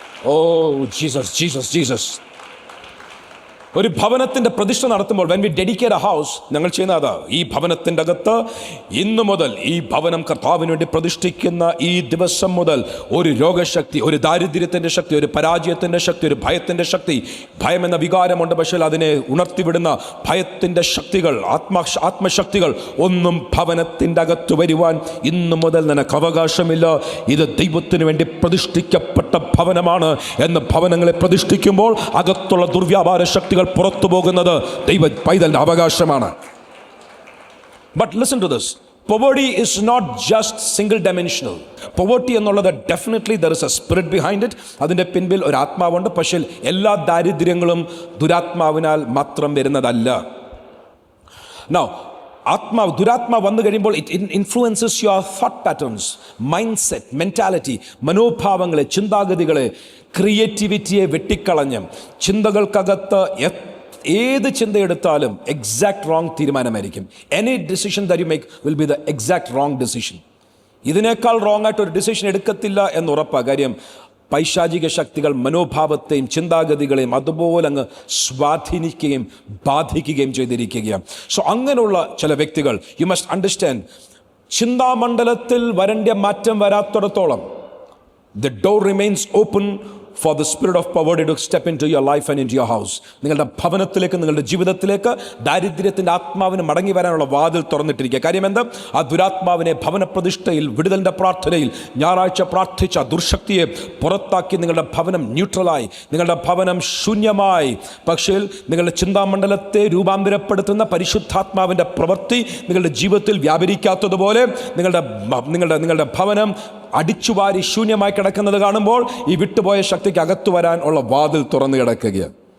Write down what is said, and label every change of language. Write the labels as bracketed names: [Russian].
[Malayalam] Oh Jesus. ഒരു ഭവനത്തിൻ്റെ പ്രതിഷ്ഠ നടത്തുമ്പോൾ [English] when we dedicate a house, [Malayalam] ഞങ്ങൾ ചെയ്യുന്നത് ഈ ഭവനത്തിൻ്റെ അകത്ത് ഇന്നു മുതൽ ഈ ഭവനം കർത്താവിന് വേണ്ടി പ്രതിഷ്ഠിക്കുന്ന ഈ ദിവസം മുതൽ ഒരു രോഗശക്തി, ഒരു ദാരിദ്ര്യത്തിൻ്റെ ശക്തി, ഒരു പരാജയത്തിൻ്റെ ശക്തി, ഒരു ഭയത്തിൻ്റെ ശക്തി, ഭയം എന്ന വികാരമുണ്ട്, പക്ഷേ അതിനെ ഉണർത്തിവിടുന്ന ഭയത്തിൻ്റെ ശക്തികൾ, ആത്മശക്തികൾ ഒന്നും ഭവനത്തിൻ്റെ അകത്ത് വരുവാൻ ഇന്നു മുതൽ നിനക്ക് അവകാശമില്ല. ഇത് ദൈവത്തിന് വേണ്ടി പ്രതിഷ്ഠിക്കപ്പെട്ട ഭവനമാണ് എന്ന് ഭവനങ്ങളെ പ്രതിഷ്ഠിക്കുമ്പോൾ അകത്തുള്ള ദുർവ്യാപാര ശക്തികൾ പുറത്തു പോകുന്നത് ദൈവ പൈതലിൻ്റെ അവകാശമാണ്. [English] But listen to this. Poverty is not just single dimensional. Poverty എന്നുള്ളത് definitely there is a spirit behind it. [Malayalam] അതിൻ്റെ പിൻപിൽ ഒരു ആത്മാവുണ്ട്. പക്ഷേ എല്ലാ ദാരിദ്ര്യങ്ങളും ദുരാത്മാവിനാൽ മാത്രം വരുന്നതല്ല. Now, ദുരാത്മാവ് വന്നു കഴിയുമ്പോൾ [English] it influences your thought patterns, mind set, mentality, [Malayalam] മനോഭാവങ്ങളെ, ചിന്താഗതികളെ, ക്രിയേറ്റിവിറ്റിയെ വെട്ടിക്കളഞ്ഞ് ചിന്തകൾക്കകത്ത് ഏത് ചിന്തയെടുത്താലും exact wrong തീരുമാനമായിരിക്കും. [English] Any decision that you make will be the exact wrong decision. [Malayalam] ഇതിനേക്കാൾ റോങ് ആയിട്ട് ഒരു ഡിസിഷൻ എടുക്കത്തില്ല എന്ന് ഉറപ്പാണ്. കാര്യം പൈശാചിക ശക്തികൾ മനോഭാവത്തെയും ചിന്താഗതികളെയും അതുപോലെ അങ്ങ് സ്വാധീനിക്കുകയും ബാധിക്കുകയും ചെയ്തിരിക്കുകയാണ്. [English] so [Malayalam] അങ്ങനെയുള്ള ചില വ്യക്തികൾ, [English] you must understand, [Malayalam] ചിന്താമണ്ഡലത്തിൽ വരേണ്ട മാറ്റം വരാത്തിടത്തോളം [English] the door remains open for the spirit of poverty to step into your life and into your house. [Malayalam] നിങ്ങളുടെ ഭവനത്തിലേക്ക്, നിങ്ങളുടെ ജീവിതത്തിലേക്ക് ദാരിദ്ര്യത്തിൻ്റെ ആത്മാവിന് മടങ്ങി വരാനുള്ള വാതിൽ തുറന്നിട്ടിരിക്കുക. കാര്യം എന്താ? ആ ദുരാത്മാവിനെ ഭവനപ്രതിഷ്ഠയിൽ, വിടുതലിൻ്റെ പ്രാർത്ഥനയിൽ ഞായറാഴ്ച പ്രാർത്ഥിച്ച ദുർശക്തിയെ പുറത്താക്കി നിങ്ങളുടെ ഭവനം ന്യൂട്രലായി, നിങ്ങളുടെ ഭവനം ശൂന്യമായി. പക്ഷേ നിങ്ങളുടെ ചിന്താമണ്ഡലത്തെ രൂപാന്തരപ്പെടുത്തുന്ന പരിശുദ്ധാത്മാവിൻ്റെ പ്രവൃത്തി നിങ്ങളുടെ ജീവിതത്തിൽ വ്യാപരിക്കാത്തതുപോലെ നിങ്ങളുടെ ഭവനം അടിച്ചുവാരി ശൂന്യമായി കിടക്കുന്നത് കാണുമ്പോൾ ഈ വിട്ടുപോയ ശക്തിക്ക് അകത്തു വരാൻ ഉള്ള വാതിൽ തുറന്നു കിടക്കുകയാണ്.